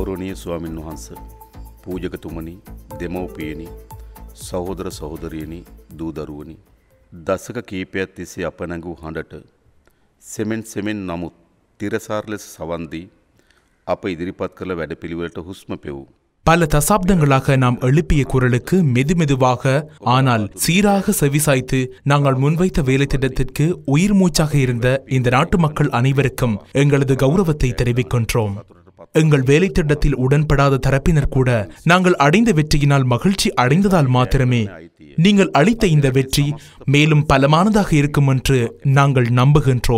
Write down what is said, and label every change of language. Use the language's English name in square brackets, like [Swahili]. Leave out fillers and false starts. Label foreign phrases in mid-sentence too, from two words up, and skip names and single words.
[Sinhala] ගෞරවනීය ස්වාමින් වහන්සේ පූජකතුමනි දෙමව්පියනි සහෝදර සහෝදරියනි දූ දරුවනි දශක කීපයක් තිස්සේ අප නැගූ හඬට සෙමෙන් නමුත් තිරසාර ලෙස සවන් දී අප ඉදිරිපත් කළ වැඩපිළිවෙලට හුස්ම පෙවූ [Tamil] பல தசாப்தங்களாக நாம் எழுப்பிய குரலுக்கு மெதுமெதுவாக ஆனால் சீராக செவிசாய்த்து நாங்கள் முன்வைத்த வேலை திட்டத்திற்கு உயிர் மூச்சாக இருந்த இந்த நாட்டு மக்கள் அனைவருக்கும் எங்களது கௌரவத்தை தெரிவிக்கின்றோம். எங்கள் வேலை திட்டத்தில் உடன்படாத தரப்பினர் கூட நாங்கள் அடைந்த வெற்றியினால் மகிழ்ச்சி அடைந்ததால் மாத்திரமே நீங்கள் அளித்த இந்த வெற்றி மேலும் பலமானதாக இருக்கும் என்று நாங்கள் நம்புகின்றோம்.